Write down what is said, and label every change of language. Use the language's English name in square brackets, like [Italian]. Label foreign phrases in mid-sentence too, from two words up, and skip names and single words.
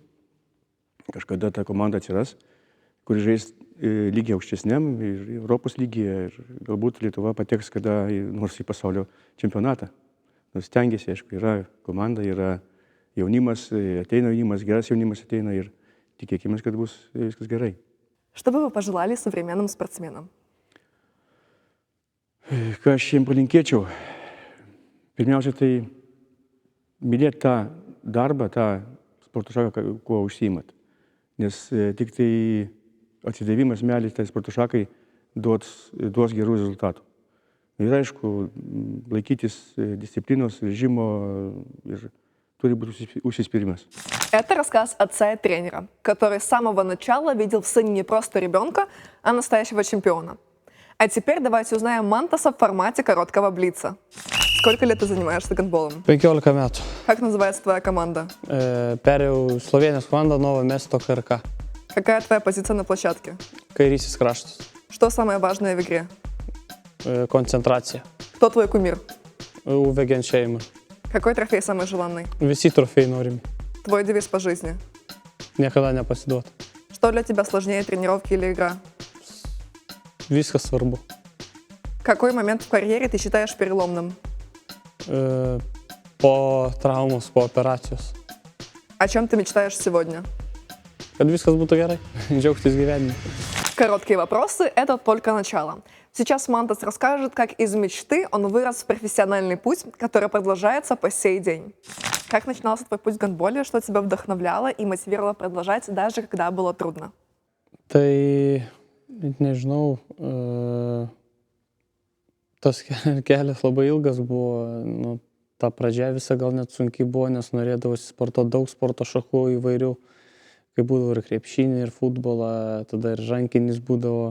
[Lithuanian] Kažkada ta komanda atsiras, kuri žais lygiai aukštesniam ir Europos lygyje ir galbūt Lietuva pateks kada nors į pasaulio čempionatą. Nors stengiasi, aišku, yra komanda, yra jaunimas, ateina jaunimas, geras jaunimas ateina ir tikėkime, kad bus viskas gerai. [Russian] Что бы вы пожелали современным спортсменам? [Lithuanian] Ką aš jiems palinkėčiau? Pirmiausia, tai mylėti tą darbą, tą sporto šaką, kuo užsiimat. Nes tik tai atsidavimas meilės tai sporto šakai duos gerų rezultatų. Ir aišku, laikytis дисциплиnos, režimo ir turi быть užsiспyrimas. [Russian] Это рассказ отца и тренера, который с самого начала видел в сыне не просто ребенка, а настоящего чемпиона. А теперь давайте узнаем Мантаса в формате короткого блица. Сколько лет ты занимаешься гандболом? [Lithuanian] 15 metų. [Russian] Как называется твоя команда? [Lithuanian] Perėjau Slovenijos komandą Novo Miesto KRK. [Russian] Какая твоя позиция на площадке? [Lithuanian] Kairysis kraštas. [Russian] Что самое важное в игре? [Lithuanian] Koncentracija. [Russian] Кто твой кумир? [Lithuanian] Uwe Gensheimer. [Russian] Какой трофей самый желанный? [Lithuanian] Visi trofėjai norim. [Russian] Твой девиз по жизни? [Lithuanian] Niekada nepasiduot. [Russian] Что для тебя сложнее, тренировки или игра? [Lithuanian] Viskas svarbu. [Russian] Какой момент в карьере ты считаешь переломным? [Lithuanian] Po traumos, po operacijos. [Russian] О чем ты мечтаешь сегодня? [Lithuanian] Kad viskas būtų gerai. Džiaugtis gyvenimu. [Russian] Короткие вопросы – это только начало. Сейчас Мантас расскажет, как из мечты он вырос в профессиональный путь, который продолжается по сей день. Как начинался твой путь в гандболе, что тебя вдохновляло и мотивировало продолжать, даже когда было трудно? [Lithuanian] Tai, nežinau, tas kelias labai ilgas buvo. Ta pradžia visa gal net sunkiai buvo, nes norėdavosi sportuoti daug sporto šakų įvairių. Kai būdavo ir krepšinį, ir futbolą, tada ir rankinis būdavo.